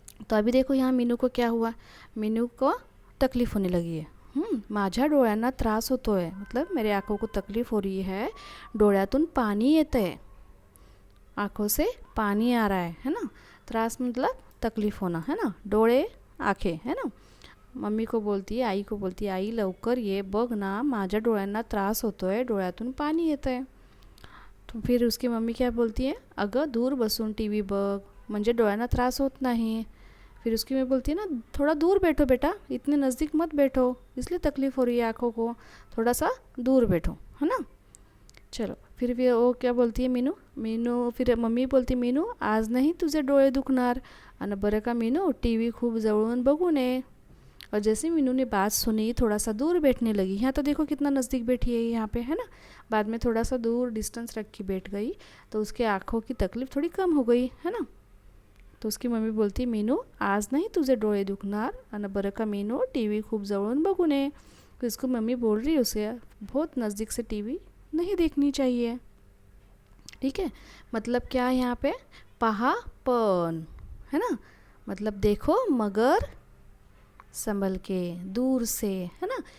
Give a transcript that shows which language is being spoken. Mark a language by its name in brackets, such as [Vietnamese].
[Hindi] तो अभी देखो यहाँ मीनू को क्या हुआ, मीनू को तकलीफ़ होने लगी है. [Marathi] माझ्या डोळ्यांना त्रास होतोय, [Hindi] मतलब मेरे आँखों को तकलीफ़ हो रही है, [Marathi] डोळ्यातून पानी येतंय, [Hindi] आँखों से पानी आ रहा है ना. त्रास मतलब तकलीफ़ होना, है ना. डोळे आँखें, है ना. मम्मी को बोलती है, आई को बोलती है, [Marathi] आई लवकर ये बघ ना, माझ्या डोळ्यांना त्रास होतोय, डोळ्यातून पाणी येतंय. [Hindi] तो फिर उसकी मम्मी क्या बोलती है, [Marathi] अगं दूर बसून टीवी बघ, म्हणजे डोळ्यांना त्रास होत नाही. [Hindi] फिर उसकी मैं बोलती है ना, थोड़ा दूर बैठो बेटा, इतने नज़दीक मत बैठो, इसलिए तकलीफ़ हो रही है आँखों को, थोड़ा सा दूर बैठो, है ना. चलो फिर भी वो क्या बोलती है, मीनू फिर मम्मी बोलती, [Marathi] मीनू आज नाही तुझे डोळे दुखणार, आणि बरं का मीनू, टीवी खूप जवळून बघू नये. [Hindi] और जैसे मीनू ने बात सुनी, थोड़ा सा दूर बैठने लगी. यहाँ तो देखो कितना नज़दीक बैठी है यहाँ पे, है ना. बाद में थोड़ा सा दूर डिस्टेंस रख के बैठ गई, तो उसके आँखों की तकलीफ़ थोड़ी कम हो गई, है ना. तो उसकी मम्मी बोलती, [Marathi] मीनू आज नहीं तुझे डोळे दुखणार, आणि बरं का मीनू, टीवी खूप जवळून बघू नये. [Hindi] तो इसको मम्मी बोल रही है उसे बहुत नज़दीक से टीवी नहीं देखनी चाहिए. ठीक है, मतलब क्या है यहाँ पे, [Marathi] पहा पण, [Hindi] है ना. मतलब देखो मगर संभल के, दूर से, है ना.